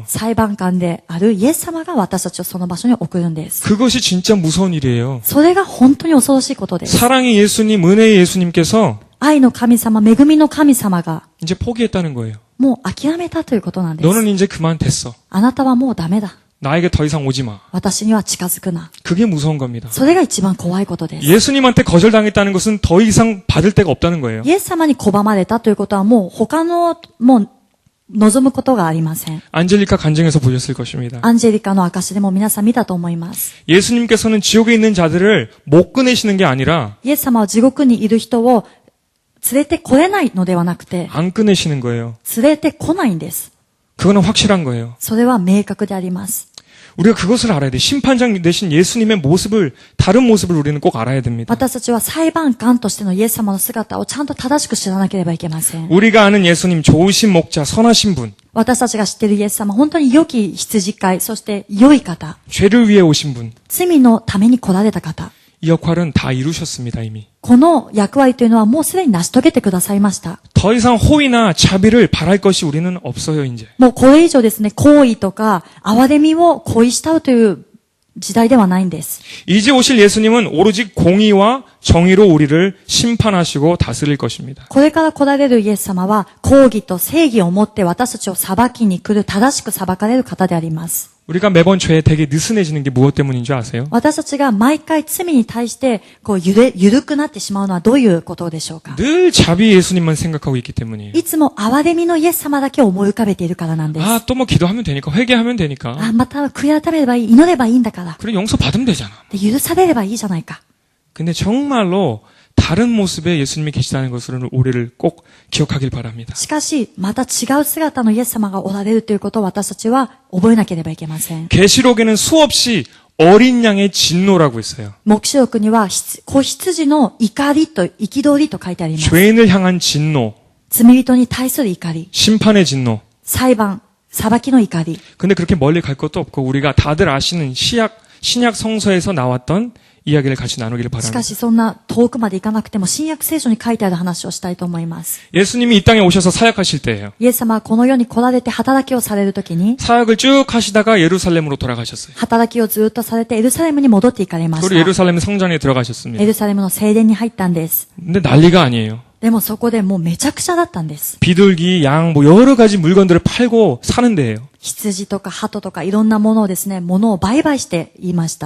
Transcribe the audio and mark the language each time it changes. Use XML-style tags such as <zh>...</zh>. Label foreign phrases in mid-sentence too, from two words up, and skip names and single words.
<ja>裁判官であるイエス様が私たちをその場所に送るんです。</ja> <ko>그것이 진짜 무서운 일이에요.</ko> <ja>それが本当に恐ろしいことです。</ja> <ko>사랑의 예수님, 은혜의 예수님께서</ko> <ja>愛の神様、恵みの神様が</ja> <ko>이제 포기했다는 거예요.</ko> <ja>もう諦めたということなんです。</ja> <ko>너는 이제 그만 됐어.</ko> <ja>あなたはもうダメだ。</ja> <ko>나에게 더 이상 오지 마.</ko> <ja>私には近づくな。</ja> <ko>그게 무서운 겁니다.</ko> <ja>それが一番怖いことです。</ja> <ko>예수님한테 거절당했다는 것은 더 이상 받을 데가 없다는 거예요.</ko> <ja>イエス様に拒まれたということはもう他の、もう望むことがありません。</ja> <ko>안젤리카 간증에서 보셨을 것입니다.</ko> <ja>アンジェリカの証でも皆さん見たと思います。</ja> <ko>예수님께서는 지옥에 있는 자들을 못 꺼내시는 게 아니라</ko> <ja>イエス様は地獄にいる人を連れてこれないのではなくて、</ja> <ko>안 꺼내시는 거예요.</ko> <ja>連れてこないんです。</ja> <ko>그거는 확실한 거예요.</ko> <ja>それは明確であります。</ja> <ko>우리가 그것을 알아야 돼. 심판장 되신 예수님의 모습을, 다른 모습을 우리는 꼭 알아야 됩니다.</ko> <ja>私たちは裁判官としてのイエス様の姿をちゃんと正しく知らなければいけません。</ja> <ko>우리가 아는 예수님, 좋으신 목자, 선하신 분,</ko> <ja>私たちが知っているイエス様、本当に良き羊飼い、そして良い方、</ja> <ko>죄를 위해 오신 분.</ko> <ja>罪のために来られた方。</ja> <ko>이 역할은 다 이루셨습니다, 이미.</ko> <ja>この役割というのはもうすでに成し遂げてくださいました。</ja> <ko>더 이상 호의나 자비를 바랄 것이 우리는 없어요, 이제.</ko> <ja>もうこれ以上ですね、行為とか、憐れみを恋したうという時代ではないんです。</ja> <ko>이제 오실 예수님은 오로지 공의와 정의로 우리를 심판하시고 다스릴 것입니다.</ko> <ja>これから来られるイエス様は、公義と正義をもって私たちを裁きに来る、正しく裁かれる方であります。</ja> <ko>우리가 매번 죄에 되게 느슨해지는 게 무엇 때문인 줄 아세요?</ko> <ja>私たちが毎回罪に対して、緩くなってしまうのはどういうことでしょうか？</ja> <ko>늘 자비 예수님만 생각하고 있기 때문이에요.</ko> <ja>いつも憐れみのイエス様だけを思い浮かべているからなんです。</ja> <ko>아, 또 뭐 기도하면 되니까, 회개하면 되니까.</ko> <ja>また悔い改めればいい、祈ればいいんだから。</ja> <ko>그래, 용서 받으면 되잖아.</ko> <ja>で許されればいいじゃないか。</ja> <ko>근데 정말로 다른 모습의 예수님이 계시다는 것을 우리를 꼭 기억하길 바랍니다.</ko> <ja>しかし、また違う姿のイエス様がおられるということを私たちは覚えなければいけません。</ja> <ko>계시록에는 수없이 어린 양의 진노라고 있어요.</ko> <ja>黙示録には子羊の怒りと憤りと書いてあります。</ja> <ko>죄인을 향한 진노,</ko> <ja>罪人に対する怒り、</ja> <ko>심판의 진노,</ko> <ja>裁判裁きの怒り。</ja> <ko>근데 그렇게 멀리 갈 것도 없고 우리가 다들 아시는 신약 성서에서 나왔던 이야기를 같이 나누기를</ko> <ja>しか</ja> <ko>바랍니다.</ko> <ja>しそんな遠くまで行かなくても新約聖書に書いてある話をしたいと思います。</ja> <ko>예수님이 이 땅에 오셔서 사역하실 때예요.</ko> <ja>イエス様はこの世に来られて働きをされるときに、</ja> <ko>사역을 쭉 하시다가 예루살렘으로 돌아가셨어요.</ko> <ja>働きをずっとされてエルサレムに戻って行かれまし</ja> <ko>그리고</ko> <ja>た。</ja> <ko>예루살렘 성전에 들어가셨습니다.</ko> <ja>エルサレムの聖殿に入ったんです。</ja> <ko>근데 난리가 아니에요.</ko> <ja>でもそこでもうめちゃくちゃだったんです。</ja> <ko>비둘기, 양, 뭐 여러 가지 물건들을 팔고 사는 데예요.</ko> <ja>羊とか鳩とかいろんなものをですね、物を売買して言いました。</ja>